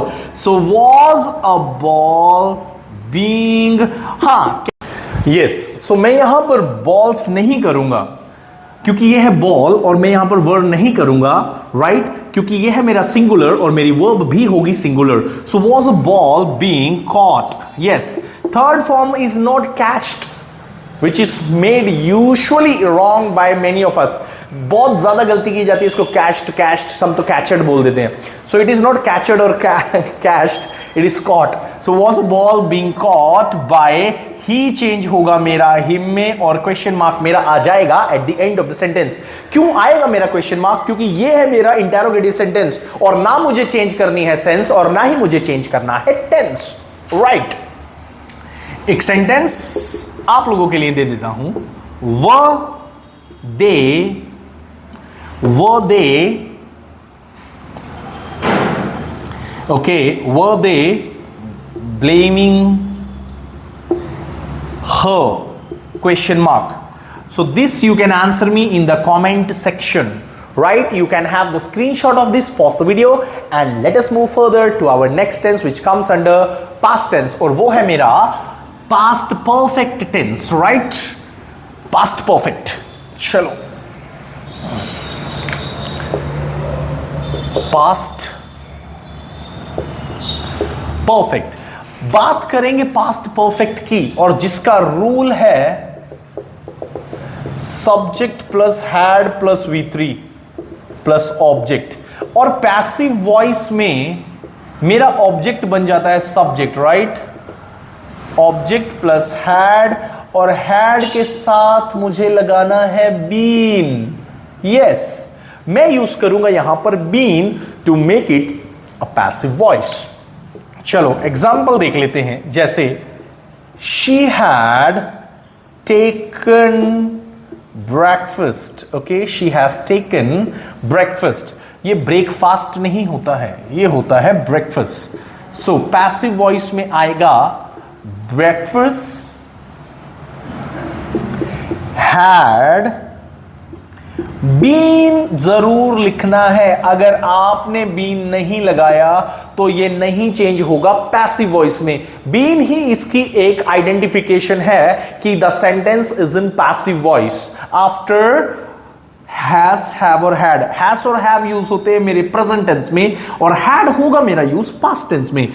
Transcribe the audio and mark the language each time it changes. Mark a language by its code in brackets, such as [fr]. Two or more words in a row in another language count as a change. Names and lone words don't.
[en] so was a ball being, [hi] हाँ यस, सो मैं यहां पर बॉल्स नहीं करूंगा क्योंकि ये है बॉल, और मैं यहां पर वर्ड नहीं करूंगा, राइट? क्योंकि ये है मेरा सिंगुलर और मेरी वर्ब भी होगी सिंगुलर। [en] So was a ball being caught, yes. Third form is not catched, which is made usually wrong by many of us. [hi] बहुत ज्यादा गलती की जाती है इसको कैच्ड, सब तो कैचड बोल देते हैं। [en] So it is not catched और catched, it is caught. So was ball being caught by, he change [hi] होगा मेरा [en] हिम [hi] में, और [en] question mark [hi] मेरा आ जाएगा [en] at the end of the sentence. [hi] क्यों आएगा मेरा [en] question mark? [hi] क्योंकि ये है मेरा [en] interrogative sentence, [hi] और ना मुझे चेंज करनी है सेंस और ना ही मुझे चेंज करना है टेंस, राइट? एक सेंटेंस आप लोगों के लिए दे देता हूं। [en] were they blaming her? Question mark. So this you can answer me in the comment section, right? You can have the screenshot of this, pause the video, and let us move further to our next tense which comes under past tense, [hi] और वो है मेरा [en] past perfect tense, right? past perfect. [hi] चलो [en] past perfect [hi] बात करेंगे [en] past perfect [hi] की, और जिसका रूल है [en] subject plus had plus V3 plus object, [hi] और [en] passive voice [hi] में मेरा ऑब्जेक्ट बन जाता है सब्जेक्ट, राइट? [en] object plus had, [hi] और हैड के साथ मुझे लगाना है बीन, यस। मैं यूज करूंगा यहां पर [en] been to make it a passive voice. [hi] चलो एग्जाम्पल देख लेते हैं, जैसे [en] she had taken breakfast, okay, she has taken breakfast. [hi] ये ब्रेकफास्ट नहीं होता है, ये होता है ब्रेकफास्ट। सो [en] passive voice [hi] में आएगा [en] breakfast had been [hi] जरूर लिखना है। अगर आपने been नहीं लगाया तो ये नहीं चेंज होगा [en] passive voice [hi] में। been ही इसकी एक आइडेंटिफिकेशन है कि [en] the sentence is in passive voice. after has, have [hi] और [en] had, has [hi] और हैव यूज होते हैं मेरे [en] present tense [hi] में और हैड होगा मेरा यूज [en] past tense [hi] में।